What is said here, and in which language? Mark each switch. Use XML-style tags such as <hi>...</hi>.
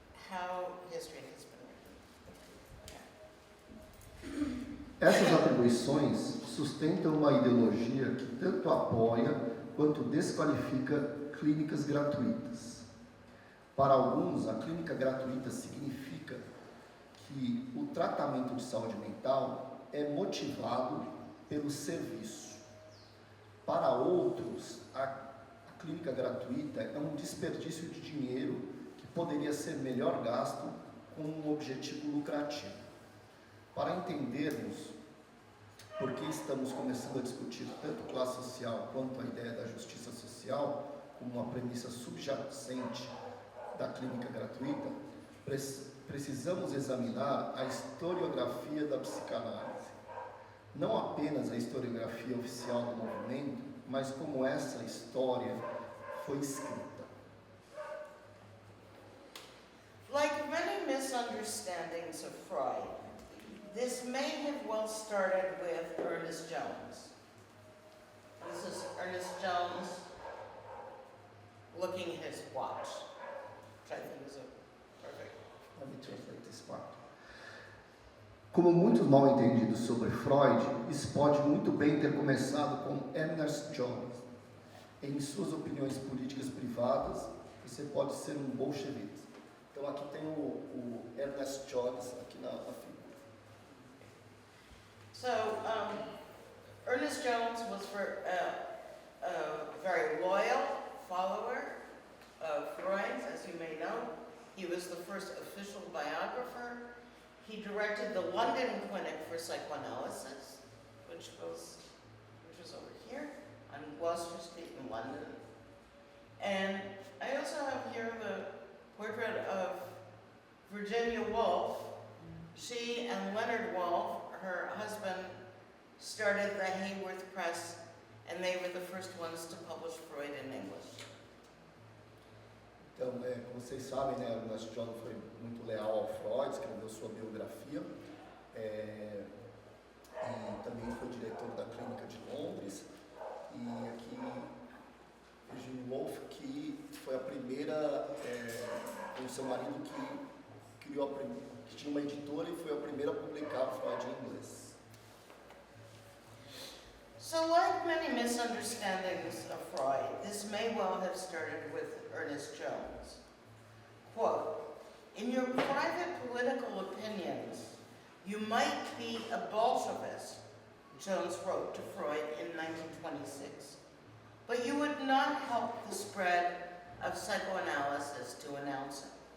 <en>how history has been written. Yeah.</en> <pt>Essas atribuições sustentam uma ideologia que tanto apoia quanto desqualifica clínicas gratuitas. Para alguns, a clínica gratuita significa que o tratamento de saúde mental é motivado pelo serviço. Para outros, a clínica gratuita é um desperdício de dinheiro que poderia ser melhor gasto com um objetivo lucrativo. Para entendermos por que estamos começando a discutir tanto classe social quanto a ideia da justiça social como uma premissa subjacente da clínica gratuita, precisamos examinar a historiografia da psicanálise. Não apenas a historiografia oficial do movimento, mas como essa história foi escrita.</pt> <en>Like many misunderstandings of Freud, this may have well started with Ernest Jones. This is Ernest Jones looking at his watch, which I think is a perfect. Let me translate this part.</en> <pt>Como muitos mal entendidos sobre Freud, isso pode muito bem ter começado com Ernest Jones. Em suas opiniões políticas privadas, você pode ser um bolchevique. Então aqui tem o Ernest Jones aqui na figura.</pt> <en>So, Ernest Jones was a very loyal follower of Freud, as you may know. He was the first official biographer. He directed the London Clinic for Psychoanalysis, which was over here on Gloucester Street in London. And I also have here the portrait of Virginia Woolf. She and Leonard Woolf, her husband, started the Hayworth Press, and they were the first ones to publish Freud in English.</en> <pt>Então, como vocês sabem, né, o Ernest Jones foi muito leal ao Freud, escreveu sua biografia, e também foi diretor da Clínica de Londres. E aqui, Virginia Woolf, que foi a primeira, com seu marido, que criou que tinha uma editora e foi a primeira a publicar Freud em inglês.</pt> <en>So, like many misunderstandings of Freud, this may well have started with Ernest Jones. Quote, "In your private political opinions, you might be a Bolshevist," Jones wrote to Freud in 1926, "but you would not help the spread of psychoanalysis to announce it."</en>